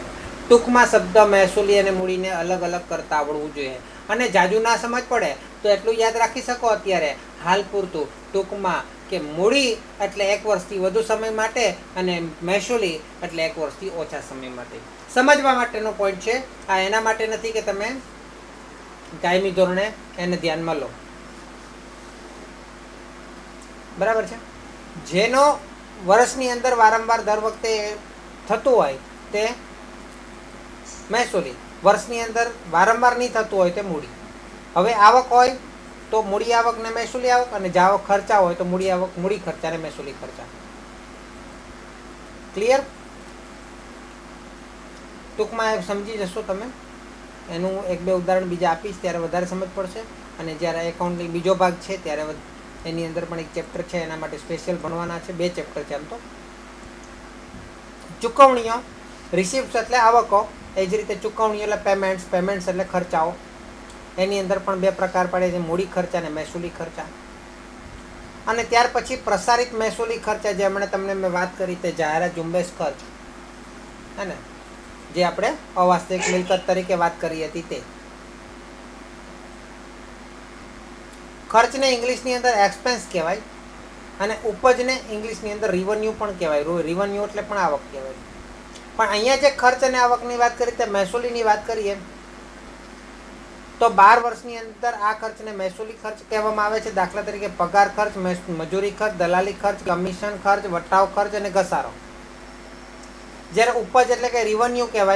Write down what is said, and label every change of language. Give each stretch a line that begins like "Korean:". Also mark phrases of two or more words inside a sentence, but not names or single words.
Gujarati: ટૂંકમાં શબ્દ મહસૂલી અને મૂડી ને અલગ અલગ કરતા આવડવું જોઈએ. અને જાજૂ ના સમજ પડે તો એટલું યાદ રાખી શકો અત્યારે હાલ પૂરતું. ટૂંકમાં કે મૂડી એટલે 1 વર્ષથી વધુ સમય માટે અને મહસૂલી એટલે 1 વર્ષથી ઓછા સમય માટે. સમજવા માટેનો પૉઇંટ છે. આ એના માટે નથી કે તમે કાયમી ધોરણે એને ધ્યાનમાં લો.
Hindi: बराबर है.
Gujarati: જેનો વર્ષની અંદર વારંવાર દર વખતે થતું હોય તે મહસૂલી, વર્ષની અંદર વારંવાર નહીં થતું હોય તે મૂડી. હવે આવક હોય તો મૂડી આવક ને મહસૂલી આવક, અને જે આવક ખર્ચા હોય તો મૂડી આવક, મૂડી ખર્ચા ને મહસૂલી ખર્ચા. ક્લિયર? ટૂંકમાં સમજી જશો તમે. એનું 1-2 ઉદાહરણ બીજા આપીશ ત્યારે વધારે સમજ પડશે. અને જ્યારે એકાઉંટની બીજો ભાગ છે ત્યારે એની અંદર પણ એક ચેપ્ટર હૈ, એના માટે સ્પેશિયલ ભણવાના હૈ. 2 ચેપ્ટર હૈ. આમ તો ચૂકવણીઓ, રિસિપ્ટ્સ એટલે આવકો, એ જ રીતે ચૂકવણીઓ એટલે પેમેંટ્સ, પેમેંટ્સ એટલે ખર્ચાઓ. એની અંદર પણ 2 પ્રકાર પડે છે, મૂડી ખર્ચા ને મહસૂલી ખર્ચા. અને ત્યાર પછી પ્રસારિત મહસૂલી ખર્ચા, જે હમણે તમને મૈં વાત કરી તે જાહેરાત ઝુંબેશ ખર્ચ, હૈ ને, જે આપણે અવાસ્તવિક મિલકત તરીકે વાત કરી હતી તે. ખર્ચ ને ઇંગ્લિશ ની અંદર એક્સપેન્સ કહેવાય અને ઉપજ ને ઇંગ્લિશ ની અંદર રિવન્યૂ પણ કહેવાય. રિવન્યૂ એટલે પણ આવક કહેવાય. પણ અહીંયા જે ખર્ચ અને આવકની વાત કરી તે મહેસૂલીની વાત કરીએ તો 12 વર્ષની અંદર આ ખર્ચને મહેસૂલી ખર્ચ કહેવામાં આવે છે. દાખલા તરીકે પગાર ખર્ચ, મજૂરી ખર્ચ, દલાલી ખર્ચ, કમિશન ખર્ચ, વટાવ ખર્ચ અને ઘસારો. જ્યારે ઉપજ એટલે કે રેવન્યુ કહેવાય.